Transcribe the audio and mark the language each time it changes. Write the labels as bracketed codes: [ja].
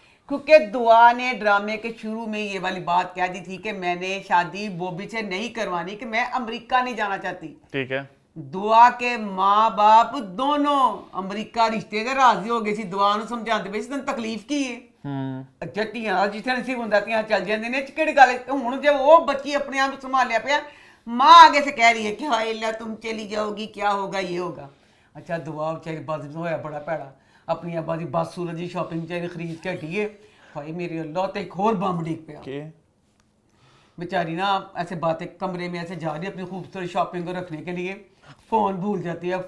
[hi] क्योंकि दुआ ने ड्रामे के शुरू में ये वाली बात कह दी थी कि मैंने शादी बॉबी से नहीं करवानी, कि मैं अमेरिका नहीं जाना चाहती। ठीक है। दुआ के माँ बाप दोनों अमेरिका रिश्ते के राजी हो गए सी, दुआ [pa] ਨੂੰ ਸਮਝਾਉਂਦੇ ਪਏ ਸੀ ਤੈਨੂੰ ਤਕਲੀਫ ਕੀ ਹੈ। ਅੱਛਾ ਧੀਆਂ ਜਿੱਥੇ ਨਸੀਬ ਹੁੰਦਾ ਧੀਆਂ ਚੱਲ ਜਾਂਦੇ ਨੇ, ਕਿਹੜੀ ਗੱਲ ਹੈ। [hi] ਹੁਣ जब वो बच्ची अपने आप संभालिया पिया, माँ आगे से कह रही है कि हाय अल्लाह तुम चली जाओगी, क्या होगा ये होगा। अच्छा दुआ बेचारी बस होया बड़ा भैड़ा, अपनी अब्बा की बस सूरज की शॉपिंग बेचारी खरीद के हटी है। हाय मेरी अल्लाह, तो एक और बम डिग पिया बेचारी ना, ऐसे बातें कमरे में ऐसे जा रही है अपनी खूबसूरत शॉपिंग को रखने के लिए, फ़ोन भूल जाती है।